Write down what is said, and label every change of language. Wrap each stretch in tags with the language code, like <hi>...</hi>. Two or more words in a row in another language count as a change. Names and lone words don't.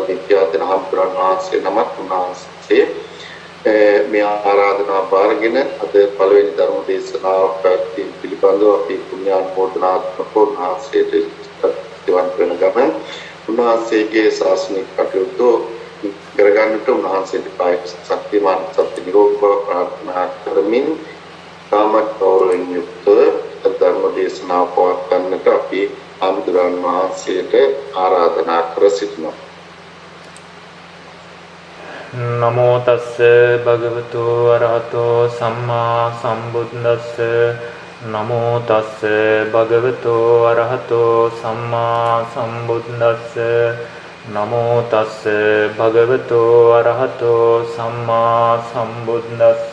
<si>විද්‍යාධන හාමුදුරුවෝ වහන්සේ නමක් උන්වහන්සේ මේ ආරාධනාව බාරගෙන අද පළවෙනි ධර්ම දේශනාව පිළිබඳව අපි පුණ්‍යානුමෝදනාත්මක උන්වහන්සේට ස්තුතිවන්ත වෙන ගමන් උන්වහන්සේගේ ශාසනික කටයුතු කරගන්නට උන්වහන්සේට කායික ශක්තිමාන් සත්‍ය නිරෝධ ප්‍රාර්ථනා කරමින් තාමත් ගෞරවයෙන් යුක්තව ධර්ම දේශනාව පවත්වන්නට අපි හාමුදුරුවෝ වහන්සේට ආරාධනා කර සිටිනවා.</si> <pi>නමෝ තස්ස භගවතු අරහතෝ සම්මා සම්බුද්දස්ස නමෝ තස්ස භගවතු අරහතෝ සම්මා සම්බුද්දස්ස නමෝ තස්ස භගවතු අරහතෝ සම්මා සම්බුද්දස්ස</pi>